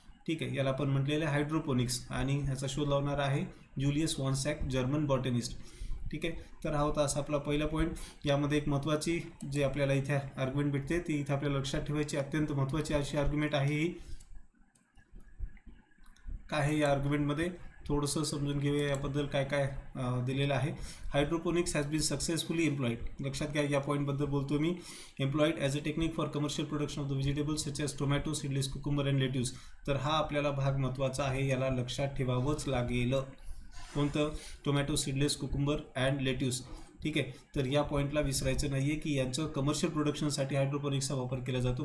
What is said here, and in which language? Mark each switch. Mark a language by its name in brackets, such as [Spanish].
[Marathi] ठीक आहे, याला आपण म्हटलेलं आहे हायड्रोपोनिक्स आणि ह्याचा शोध लावणार आहे Julius von sack, German botanist. ठीक आहे. तर हा होता असा आपला पहिला पॉईंट. यामध्ये एक महत्त्वाची जे आपल्याला इथे आर्ग्युमेंट भेटते ती इथे आपल्याला लक्षात ठेवायची अत्यंत महत्त्वाची अशी आर्ग्युमेंट आहे. ही काय आहे या आर्ग्युमेंटमध्ये थोडंसं समजून घेऊया याबद्दल काय काय दिलेलं आहे. [English] Hydroponics has been successfully employed. [Marathi] लक्षात घ्या, या पॉईंटबद्दल बोलतो मी. [English] Employed as a technique for commercial production of the vegetables such as tomato, seedless cucumber and lettuce. [Marathi] तर हा आपल्याला भाग महत्त्वाचा आहे, याला लक्षात ठेवावंच लागेल. कोणतं? [English] Tomato, seedless cucumber and lettuce. [Marathi] ठीक आहे. तर या पॉईंटला विसरायचं नाही आहे की यांचं कमर्शियल प्रोडक्शनसाठी हायड्रोपोनिक्सचा वापर केला जातो.